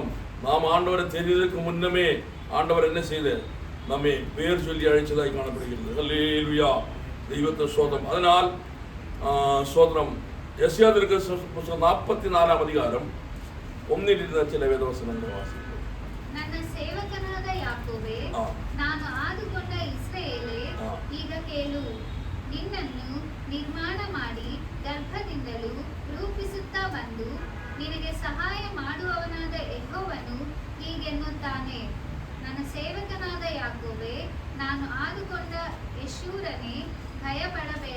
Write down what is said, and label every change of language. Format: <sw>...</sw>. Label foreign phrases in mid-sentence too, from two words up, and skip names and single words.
<ta>நாம் ஆண்டவரை தெரிவதற்கு முன்னமே ஆண்டவர் என்ன செய்த நம்மை பேர் சொல்லி அழைச்சதாய் காணப்படுகிறது. அல்லேலூயா. தெய்வத்தை ஸ்தோத்திரம். அதனால் ஸ்தோத்திரம். எசேக்கியா தீர்க்கதரிசியின் புத்தகம் 44ஆம் அதிகாரம் 1 சில வேதவசனங்கள் வாசிக்கிறோம்.</ta> <kn>ನನ್ನ ಸೇವಕನಾದ ಯಾಕೋಬೇ, ನಾನು ಆದುಕೊಂಡ ಇಸ್ರಾಯೇಲೇ, ಈಗ ಕೇಳು. ನಿನ್ನನ್ನು ನಿರ್ಮಾಣ ಮಾಡಿ ಗರ್ಭದಿಂದಲೂ ರೂಪಿಸುತ್ತಾ ಬಂದು ನಿನಗೆ ಸಹಾಯ ಮಾಡುವವನಾದ ಯೆಹೋವನು ಹೀಗೆನ್ನುತ್ತಾನೆ, ನನ್ನ ಸೇವಕನಾದ ಯಾಕೋಬೇ, ನಾನು ಆದುಕೊಂಡ ಯೆಶೂರನೇ, ಭಯಪಡಬೇಡ.</kn>